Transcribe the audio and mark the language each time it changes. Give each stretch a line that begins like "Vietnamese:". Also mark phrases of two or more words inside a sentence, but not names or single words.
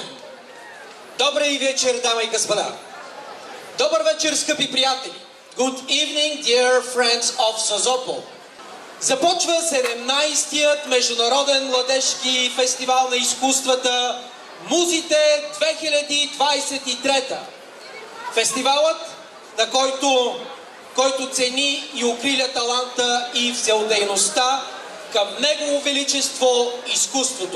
Bulgarian: Добрий вечер, дами и господа. Добър вечер, скъпи приятели.
English: Good evening, dear friends of Созопол.
Bulgarian: Започва 17-тият международен младежки фестивал на изкуствата Музите 2023. Фестивалът, на който цени и укриля таланта и всеотдайността към Негово Величество изкуството.